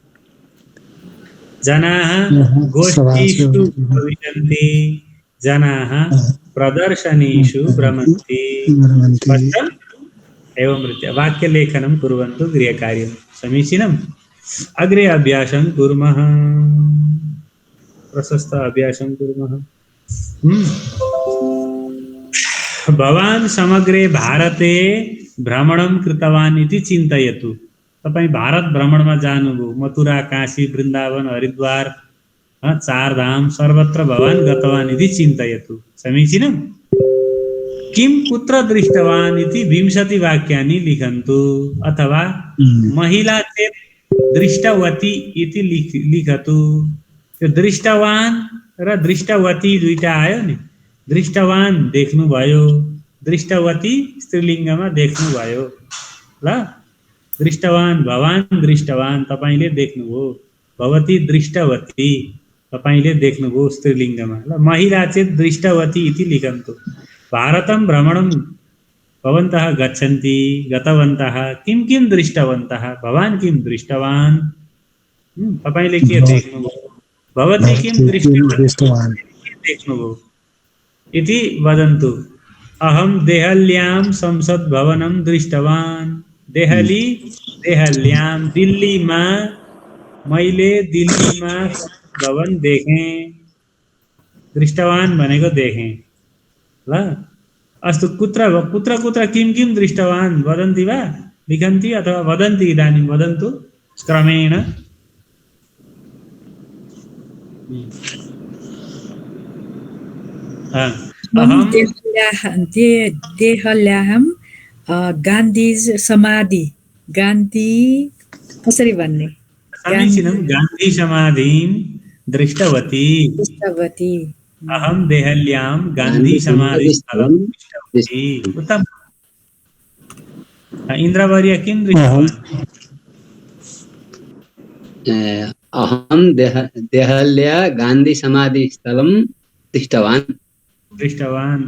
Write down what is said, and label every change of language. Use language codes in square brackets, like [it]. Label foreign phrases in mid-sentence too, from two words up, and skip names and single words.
[sa] जनाः गोष्ठीषु उपविशन्ति जनाः प्रदर्शनीषु भ्रमन्ति एवं रीत्या वाक्यलेखनं कुर्वन्तु गृहकार्यं समीचीनम् अग्रे अभ्यासं कुर्मः प्रशस्त अभ्यासं कुर्मः भवान् समग्रे भारते भ्रमणं कृतवान् इति चिन्तयतु [ne] तपाईं भारत भ्रमणमा जानुभयो [sa] मथुरा काशी वृन्दावन हरिद्वार चारधाम सर्वत्र भवान् गतवान् इति चिन्तयतु समीचीनम् किं कुत्र दृष्टवान् इति 20 वाक्यानि लिखन्तु अथवा महिला चेत् दृष्टवती इति लिखतु [ne] त्यो दृष्टवान् र दृष्टवती दुईटा आयो नि दृष्टवान् देख्नुभयो दृष्टवती स्त्रीलिङ्गमा देख्नुभयो ल। [sa] दृष्टवान भवान दृष्टवान [ne] तपाईँले देख्नुभयो, [sa] भवती दृष्टवती [ne] तपाईँले देख्नुभयो स्त्रीलिङ्गमा ल। [sa] महिला चेत् दृष्टवती इति लिखन्तु। भारतं भ्रमणं भवन्तः गच्छन्ति गतवन्तः किं किं दृष्टवन्तः, भवान् किं दृष्टवान्, [ne] तपाईँले के देख्नुभयो, [sa] भवती किं दृष्टवान् देख्नुभयो इति वदन्तु। अहं देहल्यां संसद भवनं दृष्टवान्, देहल्यां [ne] दिल्लीमा मैले दिल्लीमा भवन देखेँ, दृष्टवान् भनेको देखेँ ल। [sa] अस्तु कुत्र कुत्र किं किं दृष्टवान् वदन्ति वा लिखन्ति अथवा वदन्ति, इदानीं वदन्तु क्रमेण। देहल्याहं गान्धी समाधि, गान्धी [ne] कसरी भन्ने, [sa] समीचीनं, गान्धी समाधिं दृष्टवती। अहं देहल्यां गान्धी समाधिस्थलं दृष्टवती। उत्तमम्। इन्द्रवर्य किं दृष्टवान्? अहं देहल्या गान्धी समाधिस्थलं दृष्टवान्।